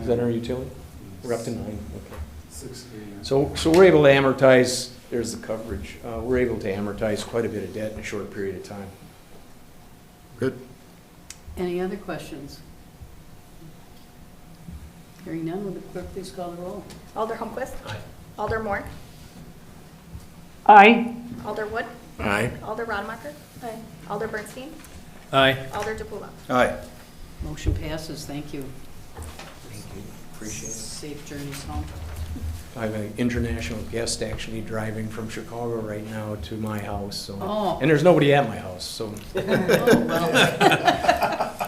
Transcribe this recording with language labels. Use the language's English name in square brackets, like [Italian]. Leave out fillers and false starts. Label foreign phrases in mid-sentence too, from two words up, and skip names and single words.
[English] Is that our utility? We're up to 9, okay. 6 a year. So we're able to amortize, there's the coverage, we're able to amortize quite a bit of debt in a short period of time. Good. Any other questions? Hearing none, will the clerk please call the roll? Alder Holmquist. Alder Moore. Aye. Alder Wood. Aye. Alder Rademacher. Alder Bernstein. Aye. Alder DePulo. Aye. Motion passes, thank you. Thank you, appreciate it. Safe journeys home. I have an international guest actually driving from Chicago right now to my house, so. Oh. And there's nobody at my house, so Oh, well.